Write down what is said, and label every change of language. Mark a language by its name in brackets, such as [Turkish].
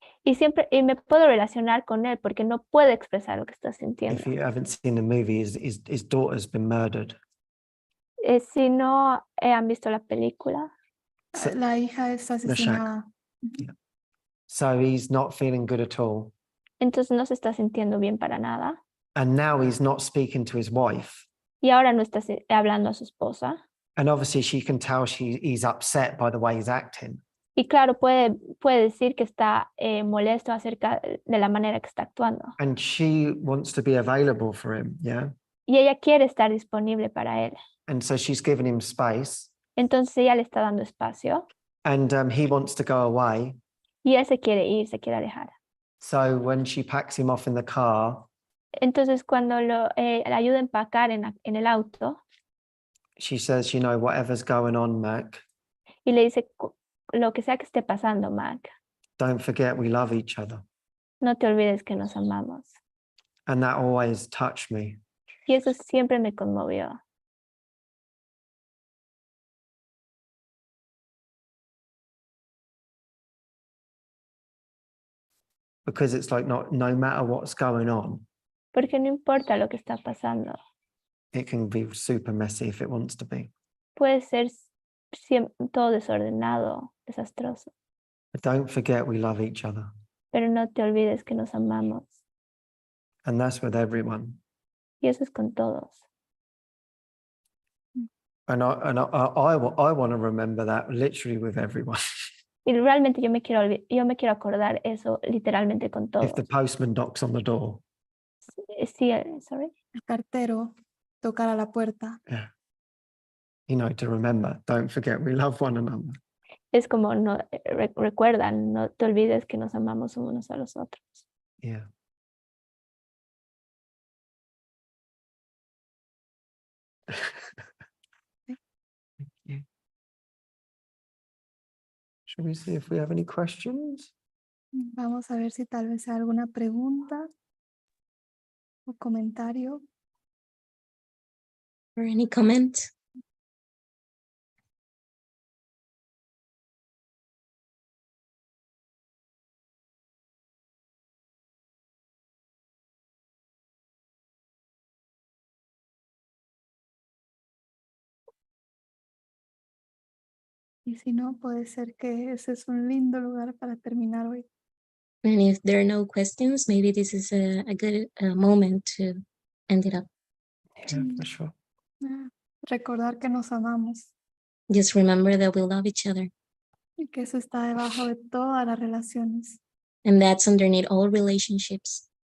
[Spanish] Y me puedo relacionar con él porque no puede expresar lo que está sintiendo. [English] If you haven't seen the movie, his daughter's been murdered. [Spanish] Si no han visto la película, La hija es asesinada. [English] Yeah. So he's not feeling good at all. [Spanish] entonces no se está sintiendo bien para nada. [English] And now he's not speaking to his wife. [Spanish] Y ahora no está hablando a su esposa. [English] And obviously she can tell he's upset by the way he's acting. [Spanish] Y claro, puede decir que está molesto acerca de la manera que está actuando. [English] And she wants to be available for him, yeah? [Spanish] Y ella quiere estar disponible para él. [English] And so she's giving him space. [Spanish] Entonces ella le está dando espacio. [English] And he wants to go away. [Spanish] Y él se quiere ir, se quiere alejar. [English] So when she packs him off in the car, [Spanish] Entonces cuando le ayuda a empacar en el auto [English] she says, whatever's going on, Mac, [Spanish] y le dice, lo que sea que esté pasando, Mac, [English] don't forget we love each other. [Spanish] no te olvides que nos amamos. [English] And that always touched me. [Spanish] Y eso siempre me conmovió. [English] Because it's like no matter what's going on, [Spanish] Porque no importa lo que está pasando. [English] it can be super messy if it wants to be. [Spanish] Puede ser todo desordenado, desastroso. [English] But don't forget we love each other. [Spanish] Pero no te olvides que nos amamos. [English] And that's with everyone. [Spanish] Y eso es con todos. [English] And I want to remember that literally with everyone. [Spanish] Y realmente yo me quiero acordar eso literalmente con todos. [English] If the postman knocks on the door. [Spanish] Sí, sorry. El cartero tocar a la puerta. [English] Yeah. You know, to remember, don't forget we love one another. [Spanish] Es como no recuerdan, no te olvides que nos amamos unos a los otros. [English] Yeah. Thank you. Shall we see if we have any questions? [Spanish] Vamos a ver si tal vez hay alguna pregunta o comentario. [English] Or any comment? [Spanish] Y si no, puede ser que ese es un lindo lugar para terminar hoy. [English] And if there are no questions, maybe this is a good moment to end it up. Yeah, for sure. [Spanish] Recordar que nos amamos [English] Just remember that we love each other. [Spanish] y que eso está debajo de todas las relaciones. [English] And that's underneath all relationships.